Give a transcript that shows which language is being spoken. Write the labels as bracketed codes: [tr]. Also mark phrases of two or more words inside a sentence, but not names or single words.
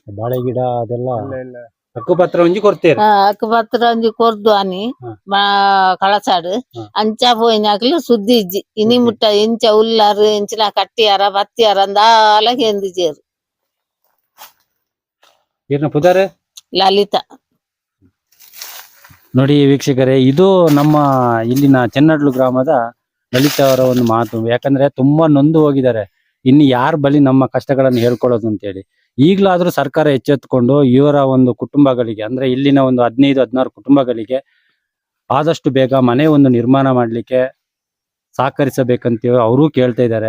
[tcy] ಬಾಳೆ ಗಿಡ ಅದೆಲ್ಲ ಹಕ್ಕುಪತ್ರ ಒಂಜಿ ಕೊಡ್ತೇರು ಹಕ್ಕುಪತ್ರ ಒಂಜಿ ಕೊರ್ದು ಅನಿ ಕಳಸಾಡು ಅಂಚ ಪೋಯಿನಾಕ್ಲು ಸುದ್ದಿ ಇಜ್ಜಿ ಇನಿ ಮುಟ್ಟ ಇಂಚ ಉಲ್ಲಾರು ಇಂಚಿನ ಕಟ್ಟಿಯಾರ ಬತ್ತಿಯಾರ ಅಂದಾಲ ಕೇಂದಿಜೇರು ಏನ ಪುದಾರೆ ಲಲಿತಾ [kn] ನೋಡಿ ವೀಕ್ಷಕರೇ, ಇದು ನಮ್ಮ ಇಲ್ಲಿನ ಚೆನ್ನಡ್ಲು ಗ್ರಾಮದ ಲಲಿತಾ ಅವರ ಒಂದು ಮಾತು. ಯಾಕಂದ್ರೆ ತುಂಬಾ ನೊಂದು ಹೋಗಿದ್ದಾರೆ. ಇನ್ನು ಯಾರ ಬಳಿ ನಮ್ಮ ಕಷ್ಟಗಳನ್ನು ಹೇಳ್ಕೊಳ್ಳೋದು ಅಂತೇಳಿ. ಈಗಲಾದ್ರೂ ಸರ್ಕಾರ ಎಚ್ಚೆತ್ತುಕೊಂಡು ಇವರ ಒಂದು ಕುಟುಂಬಗಳಿಗೆ, ಅಂದ್ರೆ ಇಲ್ಲಿನ ಒಂದು 15-16 ಕುಟುಂಬಗಳಿಗೆ ಆದಷ್ಟು ಬೇಗ ಮನೆ ಒಂದು ನಿರ್ಮಾಣ ಮಾಡ್ಲಿಕ್ಕೆ ಸಹಕರಿಸಬೇಕಂತ ಅವರು ಕೇಳ್ತಾ ಇದ್ದಾರೆ.